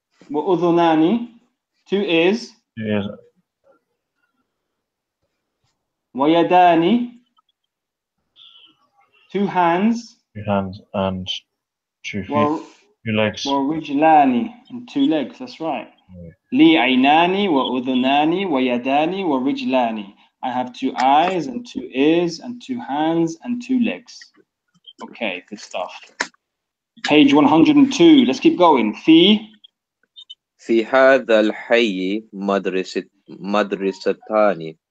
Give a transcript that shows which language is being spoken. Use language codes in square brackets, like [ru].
[ar] وأذنان, [en] 2 ears. 2 ears. [ar] ويدان, [en] 2 hands. 2 hands and 2 feet. 2 legs. [ar] ورجلان, [en] and 2 legs. That's right. [ar] لي عينان وأذنان ويدان ورجلان. [en] I have 2 eyes and 2 ears and 2 hands and 2 legs. Okay, good stuff. Page 102. Let's keep going. [ar] في هذا الحي مدرستان.